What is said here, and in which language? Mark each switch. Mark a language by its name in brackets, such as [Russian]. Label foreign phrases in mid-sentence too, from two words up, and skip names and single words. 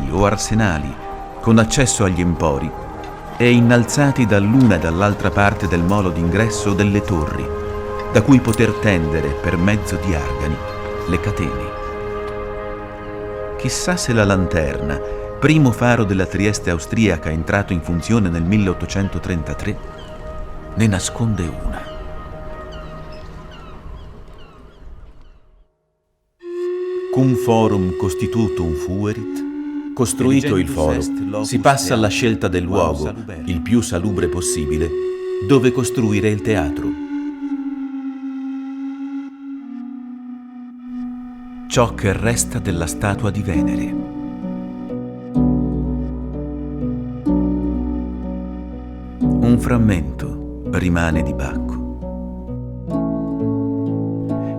[Italian] o arsenali con accesso agli empori e innalzati dall'una e dall'altra parte del molo d'ingresso delle torri, da cui poter tendere per mezzo di argani le catene. Chissà se la lanterna, primo faro della Trieste austriaca entrato in funzione nel 1833, ne nasconde una. [Latin] Cum forum constitutum fuerit, [Italian] costruito il foro, si passa alla scelta del luogo, il più salubre possibile, dove costruire il teatro. Ciò che resta della statua di Venere. Un frammento rimane di Bacco.